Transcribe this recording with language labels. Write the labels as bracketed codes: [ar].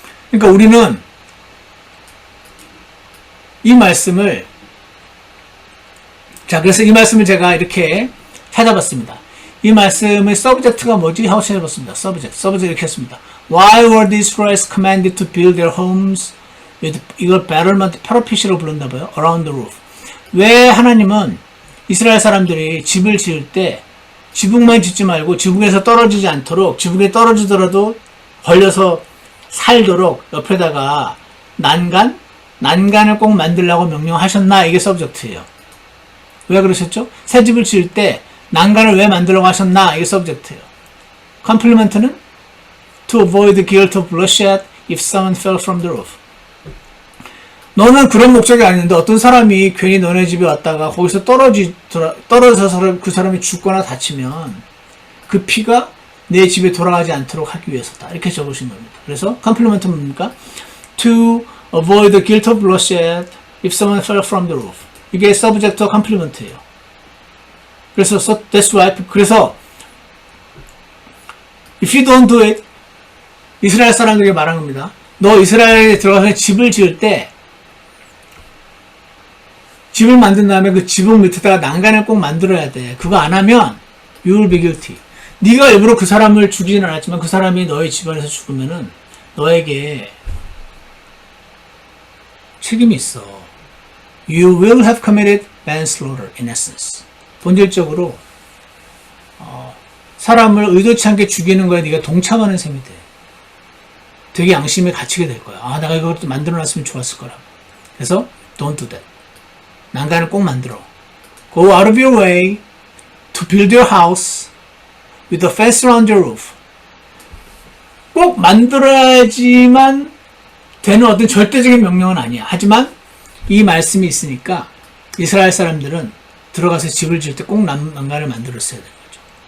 [ko] 그러니까 우리는 이 말씀을, 자, 그래서 이 말씀을 제가 이렇게 찾아봤습니다. 이 말씀의 서브젝트가 뭐지? 하고 찾아봤습니다. 서브젝트 이렇게 했습니다. [en] Why were the Israelites commanded to build their homes with, [ko] 이걸 battlement parapet이라고 부른다 봐요. [en] Around the roof. [ko] 왜 하나님은 이스라엘 사람들이 집을 지을 때 지붕만 짓지 말고 지붕에서 떨어지지 않도록, 지붕에 떨어지더라도 걸려서 살도록 옆에다가 난간을 꼭 만들라고 명령하셨나? 이게 서브젝트예요. 왜 그러셨죠? 새 집을 지을 때 난간을 왜 만들라고 하셨나? 이게 서브젝트예요. 컴플리먼트는 [en] to avoid the guilt of bloodshed if someone fell from the roof. [ko] 너는 그런 목적이 아닌데 어떤 사람이 괜히 너네 집에 왔다가 거기서 떨어져서 그 사람이 죽거나 다치면 그 피가 내 집에 돌아가지 않도록 하기 위해서다. 이렇게 적으신 겁니다. 그래서 컴플리먼트는 뭡니까? [en] To avoid the guilt of bloodshed if someone fell from the roof. [ko] 이게 서브젝트와 컴플리먼트예요. 그래서 [en] that's why, [ko] 그래서 [en] If you don't do it, [ko] 이스라엘 사람들에게 말한 겁니다. 너 이스라엘에 들어가서 집을 지을 때 집을 만든 다음에 그 지붕 밑에다가 난간을 꼭 만들어야 돼. 그거 안 하면 [en] you will be guilty. [ko] 네가 일부러 그 사람을 죽이진 않았지만 그 사람이 너의 집안에서 죽으면은 너에게 책임이 있어. [en] You will have committed manslaughter in essence. [ko] 본질적으로 사람을 의도치 않게 죽이는 거에 네가 동참하는 셈이 돼. 되게 양심에 갇히게 될 거야. 아, 내가 이걸 만들어놨으면 좋았을 거라. 그래서 [en] don't do that. [ko] 난간을 꼭 만들어. [en] Go out of your way to build your house with a fence around your roof. [ko] 꼭 만들어야지만 되는 어떤 절대적인 명령은 아니야. 하지만 이 말씀이 있으니까 이스라엘 사람들은 들어가서 집을 지을 때 꼭 난간을 만들었어야 되는 거죠.